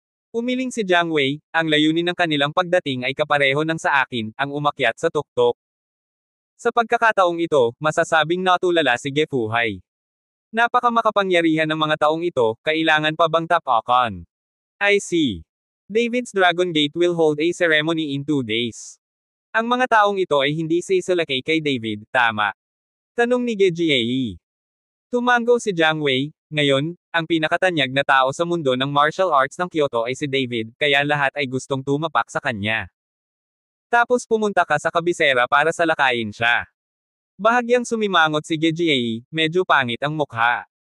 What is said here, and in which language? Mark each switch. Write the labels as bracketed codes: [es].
[tl] Umiling si Jiang Wei, ang layunin ng kanilang pagdating ay kapareho ng sa akin, ang umakyat sa tuktok. Sa pagkakataong ito, masasabing natulala si Gefuhai. Napakamakapangyarihan ng mga taong ito, kailangan pa bang tapakan? [en] I see. David's Dragon Gate will hold a ceremony in 2 days. [tl] Ang mga taong ito ay hindi sisalakay kay David, tama? Tanong ni Gejiei. Tumango si Jiang Wei. Ngayon, ang pinakatanyag na tao sa mundo ng martial arts ng Kyoto ay si David, kaya lahat ay gustong tumapak sa kanya. Tapos pumunta ka sa kabisera para salakayin siya. Bahagyang sumimangot si Gejiei, medyo pangit ang mukha.